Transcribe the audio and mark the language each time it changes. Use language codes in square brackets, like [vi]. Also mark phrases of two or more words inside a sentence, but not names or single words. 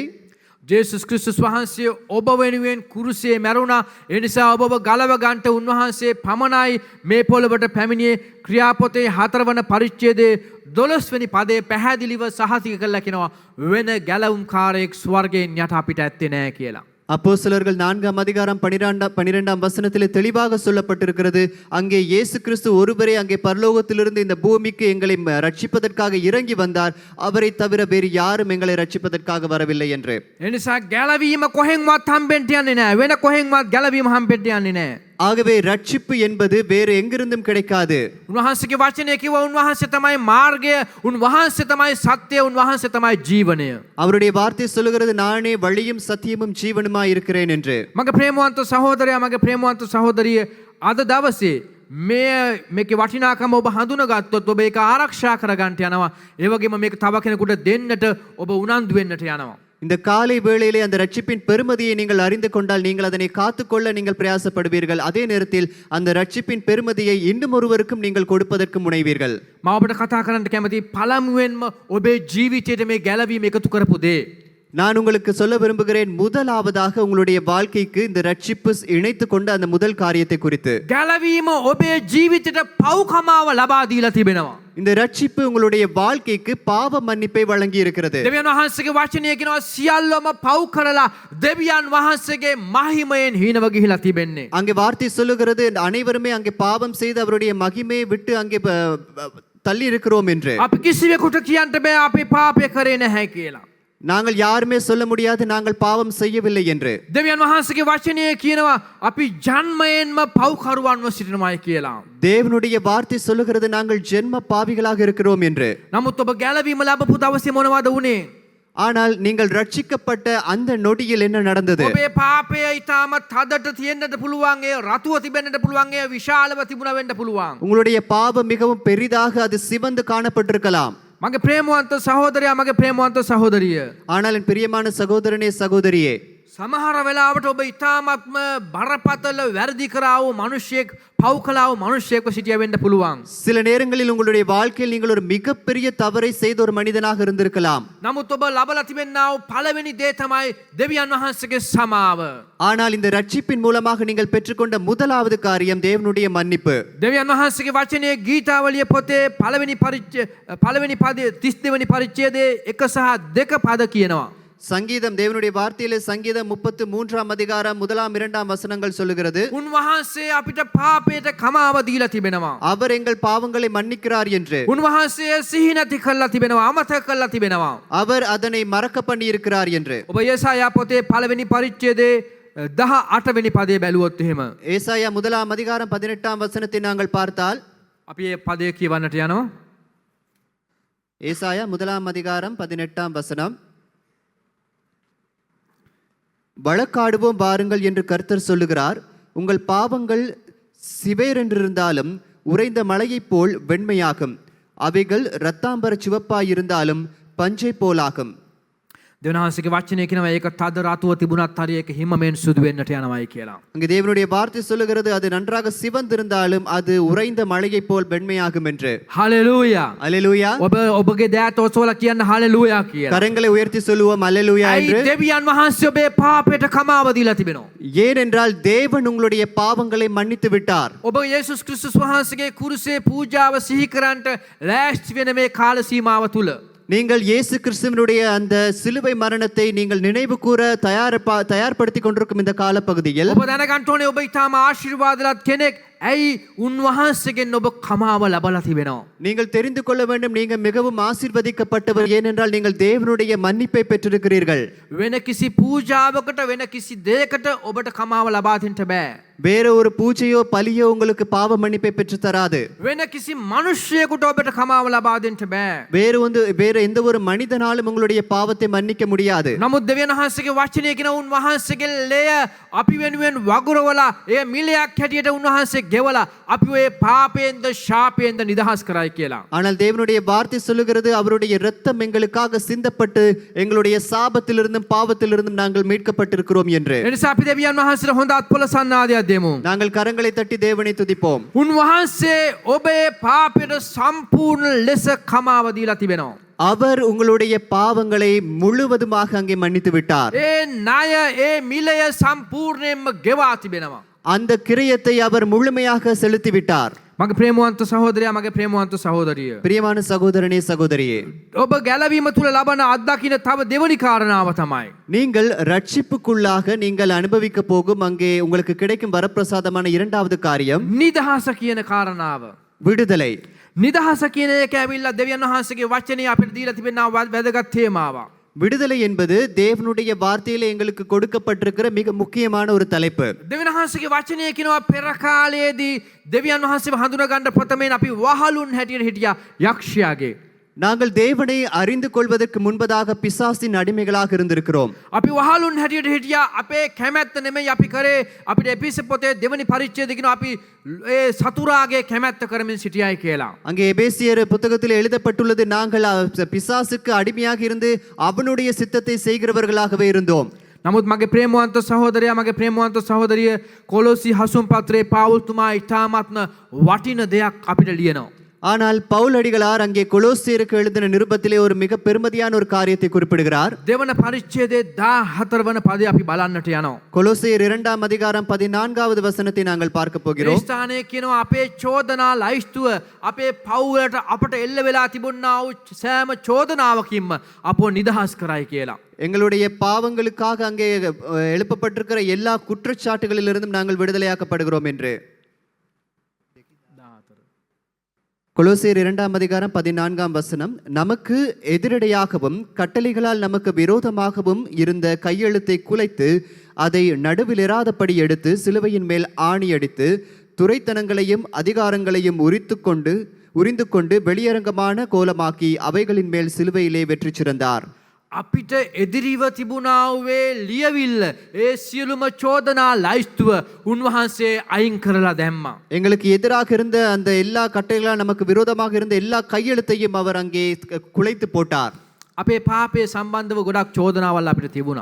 [si] ජේසුස් ක්‍රිස්තුස් වහන්සේ ඔබ වෙනුවෙන් කුරුසියේ මැරුණා. ඒ නිසා ඔබව ගලව ගන්නට උන්වහන්සේ පමණයි මේ පොළොවට පැමිණියේ. ක්‍රියාපොතේ 4 වන පරිච්ඡේදයේ 12 වෙනි පදයේ පැහැදිලිව සහතික කළා කියනවා වෙන ගැලවුම් කාර්යයක් ස්වර්ගයෙන් යට අපිට ඇත්තේ නැහැ කියලා. [ta] அப்போஸ்தலர்கள் 4ஆம் அதிகாரம் 12ஆம் வசனத்திலே தெளிவாக சொல்லப்பட்டிருக்கிறது, அங்கே இயேசு கிறிஸ்து ஒருவரே அங்கே பரலோகத்திலிருந்து இந்த பூமிக்கு எங்களை ரட்சிப்பதற்காக இறங்கி வந்தார், அவரை தவிர வேறு யாரும் எங்களை ரட்சிப்பதற்காக வரவில்லை என்று. [si] එනිසා ගැලවීම කොහෙන්වත් හම්බෙන්න යන්නේ නැහැ. වෙන කොහෙන්වත් ගැලවීම හම්බෙන්න යන්නේ නැහැ. [ta] ஆகவே ரட்சிப்பு என்பது வேறு எங்கிருந்தும் கிடைக்காது. [si] උන්වහන්සේගේ වචනය කිව්වා උන්වහන්සේ තමයි මාර්ගය, උන්වහන්සේ තමයි සත්‍යය, උන්වහන්සේ තමයි ජීවනය. [ta] அவருடைய வார்த்தை சொல்லுகிறது, நானே வழியும் சத்தியமும் ஜீவனுமாய் இருக்கிறேன் என்று. [si] මගේ ප්‍රේමවන්ත සහෝදරයා මගේ ප්‍රේමවන්ත සහෝදරිය, අද දවසේ මේකේ වටිනාකම ඔබ හඳුනාගත්තොත් ඔබ ඒක ආරක්ෂා කරගන්න යනවා. ඒ වගේම මේක තව කෙනෙකුට දෙන්නට ඔබ උනන්දු වෙන්නට යනවා. [ta] இந்த காலை வேளையிலே அந்த ரட்சிப்பின் பெருமதியை நீங்கள் அறிந்து கொண்டால் நீங்கள் அதனை காத்துக்கொள்ள நீங்கள் பிரயாசப்படுவீர்கள். அதே நேரத்தில் அந்த ரட்சிப்பின் பெருமதியை இன்னும் ஒருவருக்கும் நீங்கள் கொடுப்பதற்கு முனைவீர்கள். [si] මම ඔබට කතා කරන්න කැමති පළමුවෙන්ම ඔබේ ජීවිතයට මේ ගැලවීම එකතු කරපු දේ. [ta] நான் உங்களுக்கு சொல்ல விரும்புகிறேன், முதலாவதாக உங்களுடைய வாழ்க்கைக்கு இந்த ரட்சிப்பு இணைத்து கொண்ட அந்த முதல் காரியத்தை குறித்து. [si] ගැලවීම ඔබේ ජීවිතයට පව්කමාව ලබා දීලා තිබෙනවා. [ta] இந்த ரட்சிப்பு உங்களுடைய வாழ்க்கைக்கு பாவ மன்னிப்பை வழங்கி இருக்கிறது. [si] දෙවියන් වහන්සේගේ වචනය කියනවා සියල්ලම පව් කරලා දෙවියන් වහන්සේගේ මහිමයෙන් හීනව ගිහිලා තිබෙන්නේ. [ta] அங்கே வார்த்தை சொல்லுகிறது, அனைவருமே அங்கே பாவம் செய்து அவருடைய மகிமையை விட்டு அங்கே தள்ளி இருக்கிறோம் என்று. [si] අපි කිසිවෙකුට කියන්න බෑ අපි පාපය කරේ නැහැ කියලා. [ta] நாங்கள் யாருமே சொல்ல முடியாது நாங்கள் பாவம் செய்யவில்லை என்று. [si] දෙවියන් වහන්සේගේ වචනය කියනවා අපි ජන්මයෙන්ම පව්කරුවන්ව සිටිනවායි කියලා. [ta] தேவனுடைய வார்த்தை சொல்லுகிறது, நாங்கள் ஜென்ம பாவிகளாக இருக்கிறோம் என்று. [si] නමුත් ඔබ ගැලවීම ලැබපු දවසේ මොනවද වුනේ? [ta] ஆனால் நீங்கள் ரட்சிக்கப்பட்ட அந்த நொடியில் என்ன நடந்தது? [si] ඔබේ පාපය ඉතාමත් හදට තියෙන්නට පුළුවන් ඒ රතුව තිබෙන්නට පුළුවන් ඒ විශාලව තිබුණ වෙන්න පුළුවන්. [ta] உங்களுடைய பாவம் மிகவும் பெரிதாக அது சிவந்து காணப்பட்டிருக்கலாம். [si] මගේ ප්‍රේමවන්ත සහෝදරයා මගේ ප්‍රේමවන්ත සහෝදරිය. [ta] ஆனால் என் பிரியமான சகோதரனே சகோதரியே, [si] සමහර වෙලාවට ඔබ ඉතාමත්ම බරපතල වැරදි කරා වූ මිනිසෙක් පව් කළා වූ මිනිසෙක්ව සිටිය වෙන්න පුළුවන්. [ta] சில நேரங்களில் உங்களுடைய வாழ்க்கையில் நீங்கள் ஒரு மிகப்பெரிய தவறை செய்த ஒரு மனிதனாக இருந்திருக்கலாம். [si] නමුත් ඔබ ලබලා තිබෙනා වූ පළවෙනි දේ තමයි දෙවියන් වහන්සේගේ සමාව. [ta] ஆனால் இந்த ரட்சிப்பின் மூலமாக நீங்கள் பெற்றுக்கொண்ட முதலாவது காரியம் தேவனுடைய மன்னிப்பு. [si] දෙවියන් වහන්සේගේ වචනේ ගීතාවලිය පොතේ පළවෙනි පදයේ 32 වෙනි පරිච්ඡේදයේ 1 සහ 2 පද කියනවා. [ta] சங்கீதம் தேவனுடைய வார்த்தையிலே சங்கீதம் 33ஆம் அதிகாரம் 1ஆம் 2ஆம் வசனங்கள் சொல்லுகிறது, [si] උන්වහන්සේ අපිට පාපයට කමාව දීලා තිබෙනවා. [ta] அவர் எங்கள் பாவங்களை மன்னிக்கிறார் என்று. [si] උන්වහන්සේ සිහි නැති කරලා තිබෙනවා, අමතක කරලා තිබෙනවා. [ta] அவர் அதனை மறக்க பண்ணி இருக்கிறார் என்று. [si] ඔබ යෙසායා පොතේ පළවෙනි පරිච්ඡේදයේ 18 වෙනි පදේ බැලුවොත් එහෙම [ta] ஏசாயா 1ஆம் அதிகாரம் 18ஆம் வசனத்தை நாங்கள் பார்த்தால், [si] අපි මේ පදේ කියවන්නට යනවා. [ta] ஏசாயா 1ஆம் அதிகாரம் 18ஆம் வசனம், வழக்காடுவோம் வாருங்கள் என்று கர்த்தர் சொல்லுகிறார், உங்கள் பாவங்கள் சிவேரென்றிருந்தாலும் உறைந்த மலையைப் போல் வெண்மையாகும், அவைகள் இரத்தாம்பர சிவப்பாயிருந்தாலும் பஞ்சை போலாகும். [si] දෙවියන් වහන්සේගේ වචනේ කියනවා ඒක තද රතුව තිබුණත් හරි ඒක හිමමෙන් සුදු වෙන්නට යනවායි කියලා. [ta] அங்கே தேவனுடைய வார்த்தை சொல்லுகிறது, அது நன்றாக சிவந்திருந்தாலும் அது உறைந்த மலையைப் போல் வெண்மையாகும் என்று. [si] හලෙලූයා. [ta] அல்லேலூயா. [si] ඔබගේ දෑත ඔසවලා කියන්න හලෙලූයා කියලා. [ta] கரங்களை உயர்த்தி சொல்லுவோம் அல்லேலூயா [si] ඇයි [ta] என்று. [si] දෙවියන් වහන්සේ ඔබේ පාපයට කමාව දීලා තිබෙනවා. [ta] ஏனென்றால் தேவன் உங்களுடைய பாவங்களை மன்னித்து விட்டார். [si] ඔබ යේසුස් ක්‍රිස්තුස් වහන්සේගේ කුරුසේ පූජාව සිහි කරන්නට ලෑස්ති වෙන මේ කාල සීමාව තුල [ta] நீங்கள் இயேசு கிறிஸ்துவினுடைய அந்த சிலுவை மரணத்தை நீங்கள் நினைவு கூற தயார்படுத்திக் கொண்டிருக்கும் இந்த காலப்பகுதியில் [si] ඔබ දැනගන්න ඕනේ ඔබ ඊටාම ආශිර්වාදවත් කෙනෙක්. ඇයි උන්වහන්සේගෙන් ඔබ කමාව ලබලා තිබෙනවා. [ta] நீங்கள் தெரிந்து கொள்ள வேண்டும், நீங்கள் மிகவும் ஆசீர்வதிக்கப்பட்டவர். ஏனென்றால் நீங்கள் தேவனுடைய மன்னிப்பை பெற்றிருக்கிறீர்கள். [si] වෙන කිසි පූජාවකට වෙන කිසි දෙයකට ඔබට කමාව ලබා දෙන්න බෑ. [ta] வேற ஒரு பூஜையோ பலியோ உங்களுக்கு பாவ மன்னிப்பை பெற்று தராது. [si] වෙන කිසි මිනිසෙකුට ඔබට කමාව ලබා දෙන්න බෑ. [ta] வேற எந்த ஒரு மனிதனாலும் உங்களுடைய பாவத்தை மன்னிக்க முடியாது. [si] නමුත් දෙවියන් වහන්සේගේ වචනේ කියන උන්වහන්සේගේ ලේය අපි වෙනුවෙන් වගුරවලා ඒ මිලයක් හැටියට උන්වහන්සේ ගෙවලා අපි ඔය පාපයෙන්ද ශාපයෙන්ද නිදහස් කරයි කියලා. [ta] ஆனால் தேவனுடைய வார்த்தை சொல்லுகிறது, அவருடைய இரத்தம் எங்களுக்காக சிந்தப்பட்டு எங்களுடைய சாபத்திலிருந்தும் பாவத்திலிருந்தும் நாங்கள் மீட்கப்பட்டிருக்கிறோம் என்று. [si] එනිසා අපි දෙවියන් වහන්සේට හොඳ අත්පොළ සන්නාදයක් දෙමු. [ta] நாங்கள் கரங்களை தட்டி தேவனை துதிப்போம். [si] උන්වහන්සේ ඔබේ පාපයට සම්පූර්ණ ලෙස කමාව දීලා තිබෙනවා. [ta] அவர் உங்களுடைய பாவங்களை முழுவதுமாக அங்கே மன்னித்து விட்டார். [si] ඒ ණය ඒ මිලය සම්පූර්ණයෙන්ම ගෙවා තිබෙනවා. [ta] அந்த கிரியத்தை அவர் முழுமையாக செலுத்தி விட்டார். [si] මගේ ප්‍රේමවන්ත සහෝදරයා මගේ ප්‍රේමවන්ත සහෝදරිය. [ta] பிரியமான சகோதரனே சகோதரியே, [si] ඔබ ගැලවීම තුල ලබන අත්දකින්න තව දෙවනි කාරණාව තමයි [ta] நீங்கள் ரட்சிப்புக்குள்ளாக நீங்கள் அனுபவிக்க போகும் அங்கே உங்களுக்கு கிடைக்கும் வரப்பிரசாதமான இரண்டாவது காரியம் [si] නිදහස කියන කාරණාව. [ta] விடுதலை. [si] නිදහස කියන එක ඇවිල්ලා දෙවියන් වහන්සේගේ වචනේ අපිට දීලා තිබෙනා වැදගත් තේමාවක්. [ta] விடுதலை என்பது தேவனுடைய வார்த்தையில எங்களுக்கு கொடுக்கப்பட்டிருக்கிற மிக முக்கியமான ஒரு தலைப்பு. [si] දෙවියන් වහන්සේගේ වචනේ කියනවා පෙර කාලයේදී දෙවියන් වහන්සේව හඳුනා ගන්න ප්‍රථමයෙන් අපි වහලුන් හැටියට හිටියා යක්ෂයාගේ. [ta] நாங்கள் தேவனை அறிந்து கொள்வதற்கு முன்பதாக பிசாசின் அடிமைகளாக இருந்திருக்கிறோம். [si] අපි වහලුන් හැටියට හිටියා අපේ කැමැත්ත නෙමෙයි අපි කරේ. අපිට එපිස පොතේ දෙවනි පරිච්ඡේදයේ කියනවා අපි ඒ සතුරාගේ කැමැත්ත කරමින් සිටියයි කියලා. [ta] அங்கே எபேசியர் புத்தகத்தில் எழுதப்பட்டுள்ளது, நாங்கள் பிசாசுக்கு அடிமையாக இருந்து அவனுடைய சித்தத்தை செய்கிறவர்களாகவே இருந்தோம். [si] නමුත් මගේ ප්‍රේමවන්ත සහෝදරයා මගේ ප්‍රේමවන්ත සහෝදරිය කොලොසි හසුන් පත්‍රයේ පාවුල්තුමා ඉතාමත්ම වටින දෙයක් අපිට ලියනවා. [ta] ஆனால் பவுல் அடிகளார் அங்கே கொலோசியருக்கு எழுதின நிருபத்திலே ஒரு மிக பெருமதியான ஒரு காரியத்தை குறிப்பிடுகிறார். [si] දෙවන පරිච්ඡේදයේ 14 වන පදේ අපි බලන්නට යනවා. [ta] கொலோசியர் 2ஆம் அதிகாரம் 14வது வசனத்தை நாங்கள் பார்க்க [si] මේ [ta] போகிறோம். [si] ස්ථානයේ කියනවා අපේ චෝදනා ලයිස්තුව අපේ පව්වලට අපට එල්ල වෙලා තිබුණා වූ සෑම චෝදනාවකින්ම අපව නිදහස් කරයි කියලා. [ta] எங்களுடைய பாவங்களுக்காக அங்கே எழுப்பப்பட்டிருக்கிற எல்லா குற்றச்சாட்டுகளிலிருந்தும் நாங்கள் விடுதலையாக்கப்படுகிறோம் என்று. கொலோசியர் 2ஆம் அதிகாரம் 14ஆம் வசனம், நமக்கு எதிரடையாகவும் கட்டளைகளால் நமக்கு விரோதமாகவும் இருந்த கையெழுத்தை குலைத்து அதை நடுவிலிராதபடி எடுத்து சிலுவையின் மேல் ஆணியடித்து துரைத்தனங்களையும் அதிகாரங்களையும் உரிந்து கொண்டு வெளியரங்கமான கோலமாக்கி அவைகளின் மேல் சிலுவையிலே வெற்றி சிறந்தார். [si] අපිට එදිරිව තිබුණාවේ ලියවිල්ල ඒ සියලුම චෝදනා ලයිස්තුව උන්වහන්සේ අයින් කරලා දැම්මා. [ta] எங்களுக்கு எதிராக இருந்த அந்த எல்லா கட்டைகளும் நமக்கு விரோதமாக இருந்த எல்லா கையெழுத்தையும் அவர் அங்கே குலைத்து போட்டார். [si] අපේ පාපය සම්බන්ධව ගොඩක් චෝදනාවල් අපිට තිබුණා.